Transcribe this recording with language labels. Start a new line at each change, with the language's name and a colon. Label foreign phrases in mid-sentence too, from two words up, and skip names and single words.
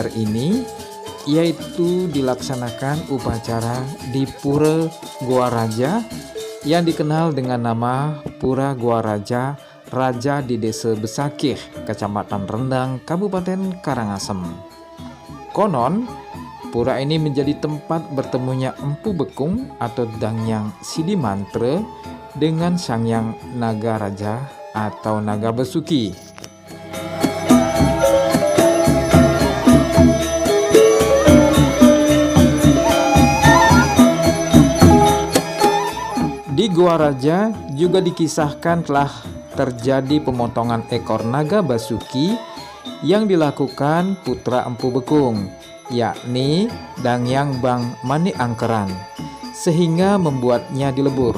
Indonesian: ini yaitu dilaksanakan upacara di Pura Gua Raja yang dikenal dengan nama Pura Gua Raja, Raja di Desa Besakih, Kecamatan Rendang, Kabupaten Karangasem. Konon, pura ini menjadi tempat bertemunya Empu Bekung atau Dangyang Sidi Mantra dengan Sang Hyang Naga Raja atau Naga Basuki. Di Gua Raja juga dikisahkan telah terjadi pemotongan ekor naga Basuki yang dilakukan putra Empu Bekung, yakni Dangyang Bang Mani Angkeran, sehingga membuatnya dilebur.